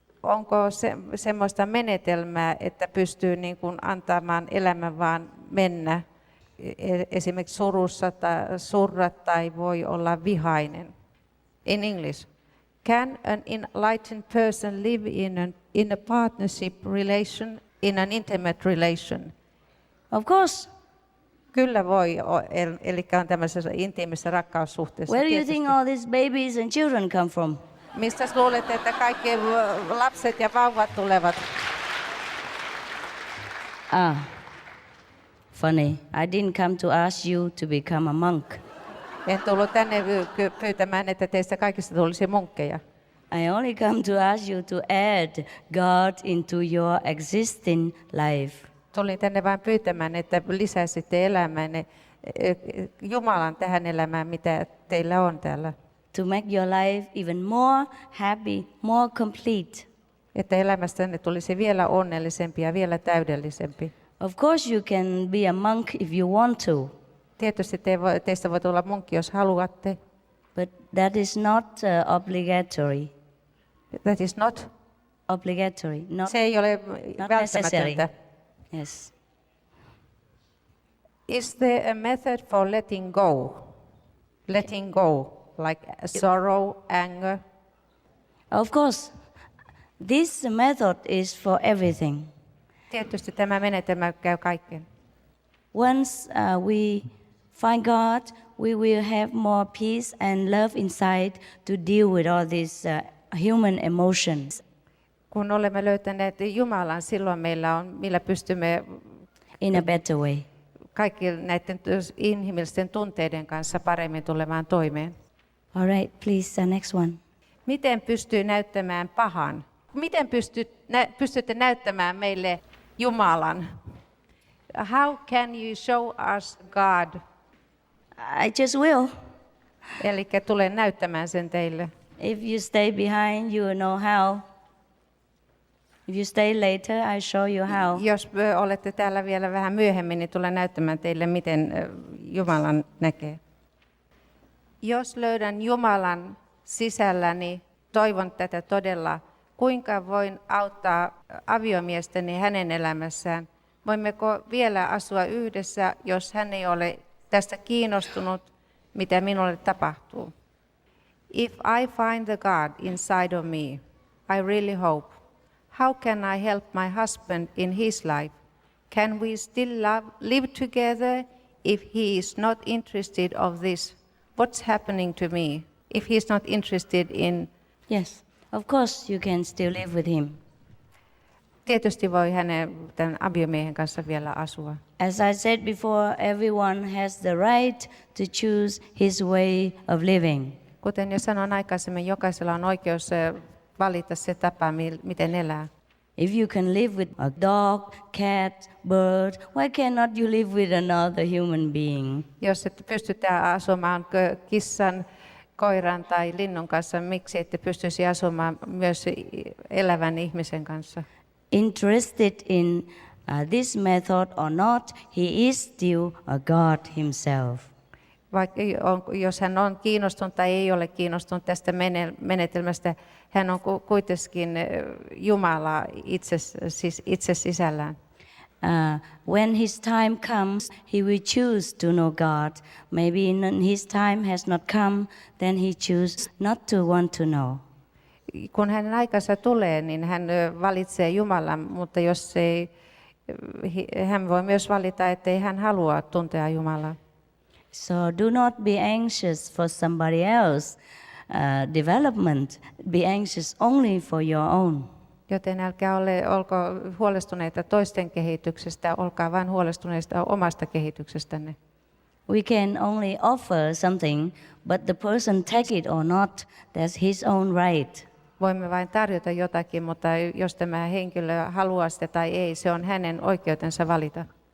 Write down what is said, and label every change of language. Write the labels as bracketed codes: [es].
[fi] Onko semmoista menetelmää, että pystyy antamaan elämän vaan mennä, esimerkiksi surussa tai surra tai voi olla vihainen? [en] In English, Can an enlightened person live in a partnership relation, in an intimate relation? Of course. [fi] Kyllä voi, eli on tämmöisessä intiimissä rakkaussuhteessa. [en] Where do you [fi] tietysti. [en] think all these babies and children come from? [fi] Mistä luulet, että kaikki lapset ja vauvat tulevat? [en] Funny. I didn't come to ask you to become a monk. [fi] En tullut tänne pyytämään, että teistä kaikista tulisi munkkeja. [en] I only come to ask you to add God into your existing life. [fi] Tulin tänne vain pyytämään, että lisäisitte elämänne Jumalan tähän elämään, mitä teillä on täällä. [en] To make your life even more happy, more complete. [fi] Että elämästänne tulisi vielä onnellisempi ja vielä täydellisempi. [en] Of course you can be a monk if you want to. [fi] Tietysti teistä voi tulla munkki, jos haluatte. [en] But that is not obligatory. That is not. Obligatory. [fi] Se ei ole [en] not necessary. [fi] välttämätöntä. [en] Yes. Is there a method for letting go? Letting go, like sorrow, anger? Of course. This method is for everything. [fi] Tietysti tämä menetelmä käy kaikkeen. [en] Once we find God, we will have more peace and love inside to deal with all these human emotions. [fi] Kun olemme löytäneet Jumalan, silloin meillä on, millä pystymme [en] in a better way. [fi] kaikki näiden inhimillisten tunteiden kanssa paremmin tulemaan toimeen. [en] All right, please, next one. [fi] Miten pystyy näyttämään pahan? Miten pystytte näyttämään meille Jumalan? [en] How can you show us God? I just will. [fi] Eli tulen näyttämään sen teille. [en] If you stay behind, you will know how. If you stay later, I show you how. [fi] Jos olette täällä vielä vähän myöhemmin, niin tulen näyttämään teille, miten Jumalan näkee. Jos löydän Jumalan sisälläni, toivon tätä todella, kuinka voin auttaa aviomiestäni hänen elämässään. Voimmeko vielä asua yhdessä, jos hän ei ole tästä kiinnostunut, mitä minulle tapahtuu? [en] If I find the God inside of me, I really hope. How can I help my husband in his life? Can we still live together if he is not interested of this? What's happening to me if he's not interested in? Yes, of course you can still live with him. [fi] Tietysti voi tämän aviomiehen kanssa vielä asua. [en] As I said before, everyone has the right to choose his way of living. [fi] Kuten jo sanoin aikaisemmin, jokaisella on oikeus valita se tapa, miten elää. [en] If you can live with a dog, cat, bird, why cannot you live with another human being? [fi] Jos et pystytään asumaan kissan, koiran tai linnun kanssa, miksi ette pystyisi asumaan myös elävän ihmisen kanssa? [en] Interested in this method or not, he is still a God himself. [fi] Vaikka jos hän on kiinnostunut tai ei ole kiinnostunut tästä menetelmästä, hän on kuitenkin Jumala itse sisällään. [en] When his time comes, he will choose to know God. Maybe his time has not come, then he chooses not to want to know. [fi] Kun hänen aikansa tulee, niin hän valitsee Jumalan, mutta jos ei, hän voi myös valita, että ei hän halua tuntea Jumalaa. [en] So do not be anxious for somebody else development. Be anxious only for your own. [fi] Joten älkää olko huolestuneita toisten kehityksestä, olkaa vain huolestuneista omasta kehityksestänne. [en] We can only offer something, but the person take it or not, that's his own right. [fi] Voimme vain tarjota jotakin, mutta jos tämä henkilö haluaa sitä tai ei, se on hänen oikeutensa valita.